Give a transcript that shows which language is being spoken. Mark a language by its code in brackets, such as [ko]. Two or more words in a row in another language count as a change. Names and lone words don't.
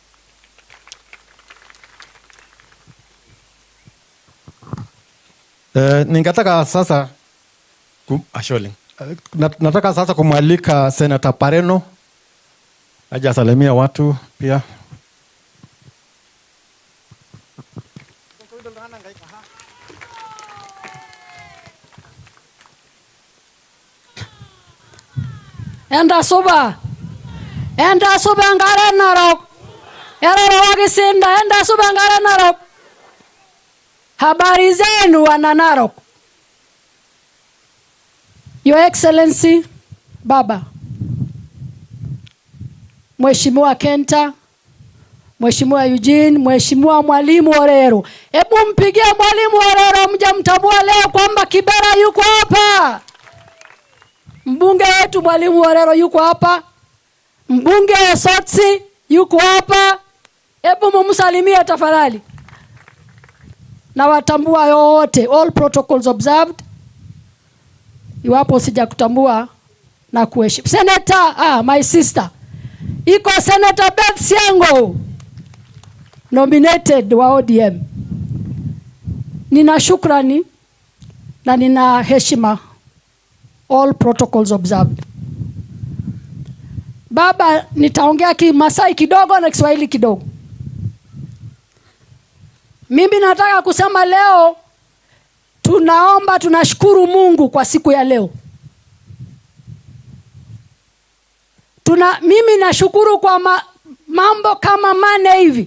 [sw] Ningetaka sasa nataka sasa kumwalika Senator Pareno aje asalimia watu pia. [mas] Enda suba ngare Narok. Ero wakisinda enda suba ngare Narok. [sw] Habari zenu wana Narok. [en] Your Excellency [sw] Baba Mheshimiwa Kenta, Mheshimiwa Eugene, Mheshimiwa Mwalimu Orero. Hebu mpigie Mwalimu Orero, mjamtambua leo kwamba Kibera yuko hapa. Mbunge wetu Mwalimu Orero yuko hapa. Mbunge wa Sotsi yuko hapa. Hebu mumsalimie tafadhali. Na watambua yote, [en] all protocols observed. [sw] Iwapo sija kutambua na kuheshimu. [en] Senator, my sister. [sw] Iko Senator Beth Siango, nominated wa ODM. Nina shukrani na nina heshima, [en] all protocols observed. [sw] Baba, nitaongea Kimasai kidogo na Kiswahili kidogo. Mimi nataka kusema leo tunaomba, tunashukuru Mungu kwa siku ya leo. Mimi nashukuru kwa mambo kama mane hivi.